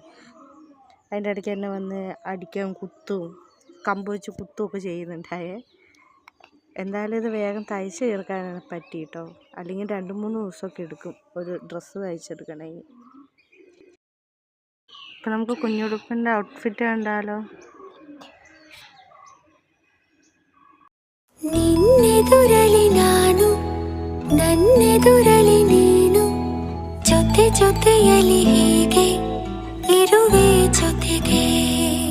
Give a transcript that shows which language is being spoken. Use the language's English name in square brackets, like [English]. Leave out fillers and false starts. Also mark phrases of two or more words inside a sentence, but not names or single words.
[Malayalam] അതിൻ്റെ ഇടയ്ക്ക് തന്നെ വന്ന് അടിക്കാൻ കുത്തും, കമ്പ് വെച്ച് കുത്തുമൊക്കെ ചെയ്യുന്നുണ്ടായേ. എന്തായാലും ഇത് വേഗം തയ്ച്ച് തീർക്കാനാണ് പറ്റി കേട്ടോ. അല്ലെങ്കിൽ 2-3 ദിവസമൊക്കെ എടുക്കും ഒരു ഡ്രസ്സ് തയ്ച്ചെടുക്കണമെങ്കിൽ. ഇപ്പം നമുക്ക് കുഞ്ഞുടുപ്പിൻ്റെ ഔട്ട്ഫിറ്റ് കണ്ടാലോ? [Kannada] ನಿನ್ನೆದುರಲಿ ನಾನು ನನ್ನೆದುರಲಿ ನೀನು ಜೊತೆ ಜೊತೆಯಲಿ ಹೀಗೆ ಇರುವೆ ಜೊತೆಗೆ.